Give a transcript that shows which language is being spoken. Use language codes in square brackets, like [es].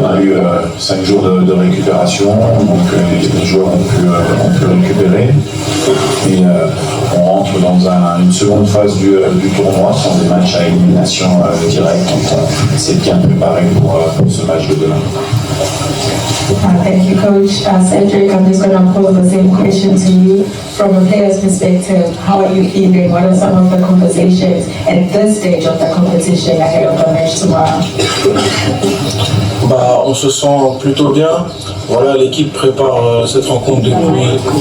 [fr] On a eu 5 jours de récupération, donc les joueurs ont pu récupérer. Et on rentre dans une seconde phase du tournoi, ce sont des matchs à élimination directe. Donc on s'est bien préparé pour ce match de demain. [en] Thank you, Coach. Cedric, I'm just going to pose the same question to you. From a player's perspective, how are you feeling? What are some of the conversations at this stage of the competition ahead of the match tomorrow? [fr] On se sent plutôt bien. Voilà, l'équipe prépare cette rencontre depuis...